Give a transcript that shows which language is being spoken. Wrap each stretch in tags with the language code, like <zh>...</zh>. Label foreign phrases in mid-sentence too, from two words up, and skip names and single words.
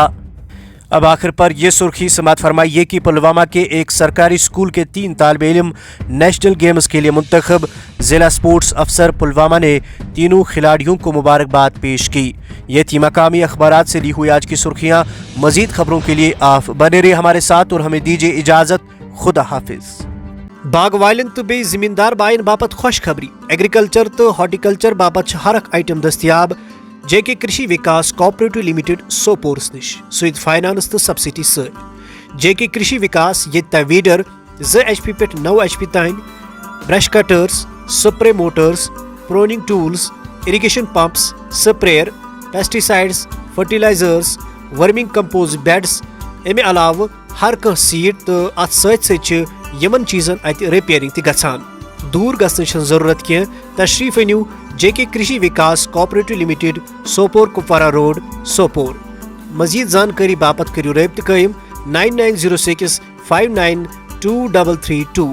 <hi>अब आखिर पर यह सुर्खी समात फरमाइए कि पुलवामा के एक सरकारी स्कूल के 3 तालिबे इल्म नेशनल गेम्स के लिए मुंतखब। जिला स्पोर्ट्स अफसर पुलवामा ने तीनों खिलाड़ियों को मुबारकबाद पेश की। ये थी मकामी अखबारात से ली हुई आज की सुर्खियाँ। मजीद खबरों के लिए आप बने रहिए हमारे साथ और हमें दीजिए इजाज़त। खुदा हाफिज।</hi> <ks>बाग वालन तो बे जिमींदार बायन बापत खुशखबरी। एग्रीकल्चर तो हॉर्टिकल्चर बापत हर अख आइटम दस्तियाब। जेके कृषि विकास कोऑपरेटिव लिमिटेड सोपोर्स निश सुद फाइनांस तो सब्सिडी सर। जेके कृषि विकास ये तवीडर 2 HP पे 9 HP ताइन</ks> <en>brush cutters, spray motors, pruning tools, irrigation pumps, sprayer, pesticides, fertilizers, verming compost beds.</en> <ks>اَمہِ علاوٕ ہر کانٛہہ سیٖڈ تہٕ اَتھ سۭتۍ سۭتۍ چھِ یِمن چیٖزن اَتہِ رِپیرِنٛگ تہِ گژھان. دوٗر گژھنٕچ چھنہٕ ضروٗرت کینٛہہ. تشریٖف أنِو جے کے کرشی وِکاس کوآپریٹو لِمِٹِڈ, سوپور کپوارہ روڈ, سوپور. مزیٖد زانکٲری باپتھ کٔرِو رٲبطہٕ قٲیِم 9906 592332.</ks>